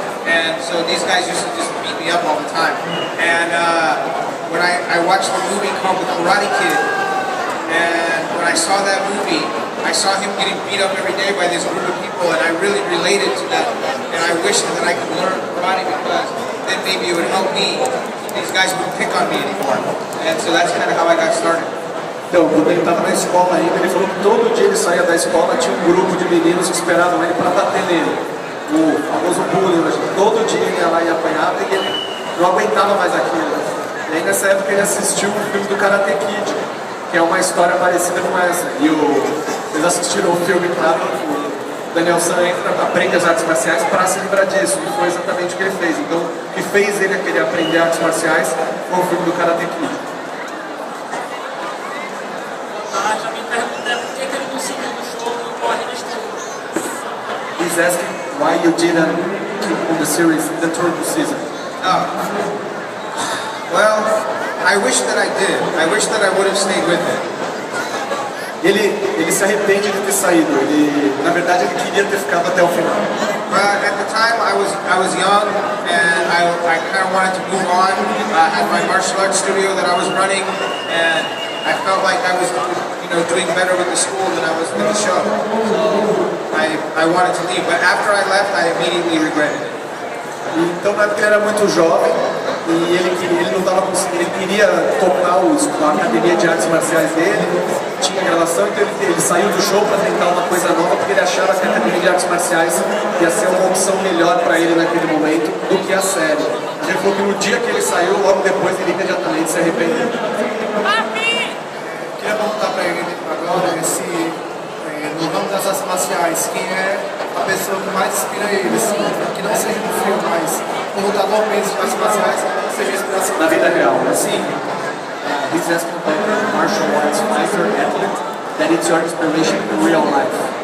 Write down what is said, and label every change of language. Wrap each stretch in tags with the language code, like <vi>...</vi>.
<en>And so these guys used to just beat me up all the time. And when I watched the movie called The Karate Kid, and when I saw that movie, I saw him getting beat up every day by this group of people, and I really related to that. And I wished that I could learn karate because then maybe it would help me. These guys wouldn't pick on me anymore. And so that's kind of how I got started.</en> <pt>Então, quando ele estava na escola ainda, ele falou que todo dia ele saía da escola, tinha um grupo de meninos que esperavam ele para bater nele. O famoso bullying, todo dia ele ia lá e apanhava e ele não aguentava mais aquilo. E aí nessa época ele assistiu o filme do Karate Kid, que é uma história parecida com essa. E eles assistiram o filme, claro, o Daniel San aprende as artes marciais para se livrar disso. E foi exatamente o que ele fez. Então, o que fez ele querer aprender artes marciais foi o filme do Karate Kid. Já me perguntei por que ele não subiu no show do Power Rangers 2.</pt> <en>He's asking why you didn't keep on the series, the Turbo season. Oh. Well, I wish that I did. I wish that I would have stayed with it.</en> <pt>Ele se arrepende de ter saído. Na verdade, ele queria ter ficado até o final.</pt> <en>But at the time, I was young, and I kind of wanted to move on. I had my martial arts studio that I was running, and I felt like I was, doing better with the school than I was with the show. So I wanted to leave, but after I left, I immediately regretted it.</en> <pt>Então na época ele era muito jovem e ele não estava conseguindo, ele queria tocar a academia de artes marciais dele, tinha gravação, então ele saiu do show para tentar uma coisa nova porque ele achava que a academia de artes marciais ia ser uma opção melhor para ele naquele momento do que a série. Ele falou que no dia que ele saiu, logo depois ele imediatamente se arrependeu. Queria perguntar para ele agora no ramo das artes marciais, quem é a pessoa que mais inspira ele, assim, que não seja no filme, mas um lutador mesmo de artes marciais, seja inspiração Na vida real, né? Sim.</pt> <en>He's asking about a martial arts fighter athlete that it's your inspiration in real life.</en>